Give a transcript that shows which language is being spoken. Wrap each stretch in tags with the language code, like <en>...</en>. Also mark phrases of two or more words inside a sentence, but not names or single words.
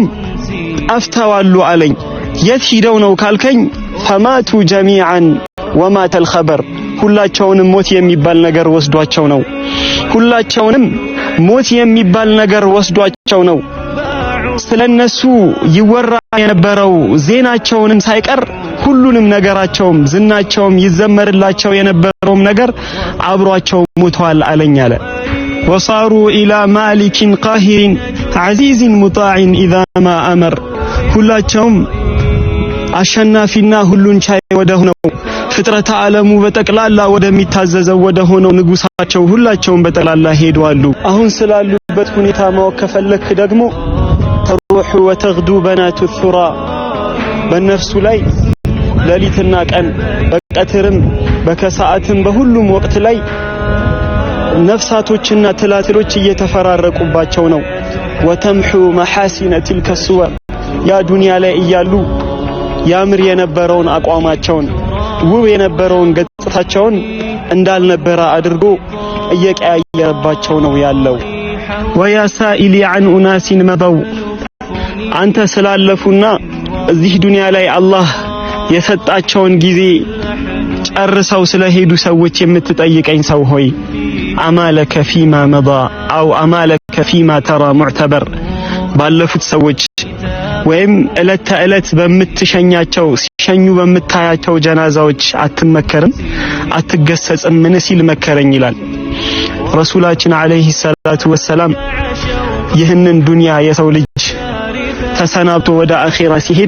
<am>ጠፍተዋል አለኝ የት ሄደው ነው ካልከኝ</am> <ar>فماتوا جميعا ومات الخبر</ar> <am>ሁላቸውንም ሞት የሚባል ነገር ወስዷቸው ነው ሁላቸውንም ሞት የሚባል ነገር ወስዷቸው ነው ስለነሱ ይወራ የነበረው ዜናቸውንም ሳይቀር ሁሉንም ነገራቸውም ዝናቸውም ይዘመርላቸው የነበረውም ነገር አብሯቸው ሞቷል አለኝ አለ</am> <ar>وصاروا الى مالك قاهر عزيز مطاع اذا ما امر</ar> <am>ሁላቸውም አሸናፊና ሁሉን ቻይ ወደ ሆነው ፍጥረተ ዓለሙ በጠቅላላ ወደሚታዘዘው ወደ ሆነው ንጉሳቸው ሁላቸውም በጠቅላላ ሄደዋል አሁን ስላሉበት ሁኔታ ማወቅ ከፈለክ ደግሞ</am> <ar>تروح وتغدو بنات الثرى</ar> <am>በነፍሱ ላይ ሌሊትና ቀን በቀትርም በከሰዓትም በሁሉም ወቅት ላይ ነፍሳቶችና ትላትሎች እየተፈራረቁባቸው ነው</am> <ar>وتمحو محاسن تلك الصور</ar> <am>ያ ዱንያ ላይ እያሉ ያምር የነበረውን አቋማቸውን ውብ የነበረውን ገጽታቸውን እንዳልነበረ አድርጎ እየቀያየረባቸው ነው ያለው</am> <ar>ويا سائلي عن أناس مضوا</ar> <am>አንተ ስላለፉና እዚህ ዱንያ ላይ አላህ የሰጣቸውን ጊዜ ጨርሰው ስለሄዱ ሰዎች የምትጠይቀኝ ሰው ሆይ</am> <ar>أما لك فيما مضى أو أما لك فيما ترى معتبر</ar> <am>ባለፉት ሰዎች ወይም እለት ተእለት በምትሸኛቸው ሲሸኙ በምታያቸው ጀናዛዎች አትመከርም አትገሰጽም ምን ሲል መከረኝ ይላል ረሱላችን</am> <ar>عليه الصلاة والسلام</ar> <am>ይህንን ዱንያ የሰው ልጅ ተሰናብቶ ወደ አኺራ ሲሄድ</am>